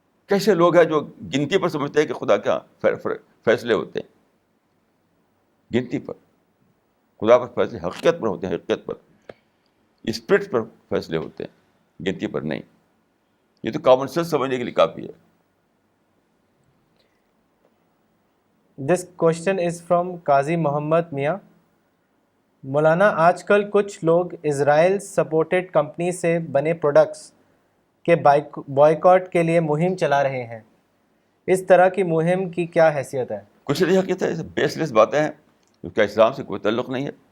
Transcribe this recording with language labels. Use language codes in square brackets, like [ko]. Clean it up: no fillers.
[ur] کیسے لوگ ہیں جو گنتی پر سمجھتے ہیں کہ خدا کیا فیصلے ہوتے ہیں, گنتی پر. خدا پر فیصلے حقیقت پر ہوتے ہیں, حقیقت پر, اسپرٹ پر فیصلے ہوتے ہیں, گنتی پر نہیں. یہ تو کامن سینس سمجھنے کے لیے کافی ہے. [en] This question is from Qazi Muhammad Mian. [ur] مولانا آج کل کچھ لوگ اسرائیل سپورٹڈ کمپنی سے بنے پروڈکٹس کے بائیکاٹ کے لیے مہم چلا رہے ہیں. اس طرح کی مہم کی کیا حیثیت ہے؟ کچھ نہیں حقیقت ہے, بیس لیس باتیں ہیں, اس کا اسلام سے کوئی تعلق نہیں ہے.